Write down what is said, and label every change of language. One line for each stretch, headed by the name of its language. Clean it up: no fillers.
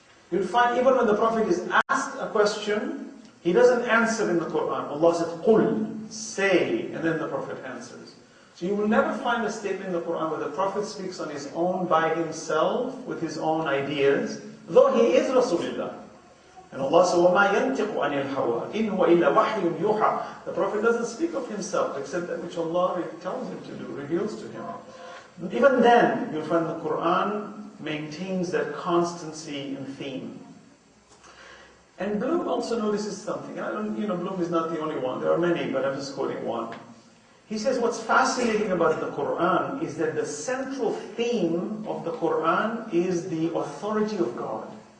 English: You'll find even when the Prophet is asked a question, he doesn't answer in the Quran. Allah says, "Qul," say, and then the Prophet answers. So you will never find a statement in the Quran where the Prophet speaks on his own by himself, with his own ideas, though he is Rasulullah. And Allah says,
Arabic: وَمَا يَنْتِقُ عَنِ الْحَوَىٰ إِنْ هُوَ إِلَّا وَحْيٌ يُوحَىٰ.
English: The Prophet doesn't speak of himself except that which Allah tells him to do, reveals to him. Even then, you'll find the Quran maintains that constancy in theme. And Bloom also notices something. I don't, Bloom is not the only one. There are many, but I'm just quoting one. He says what's fascinating about the Quran is that the central theme of the Quran is the authority of God.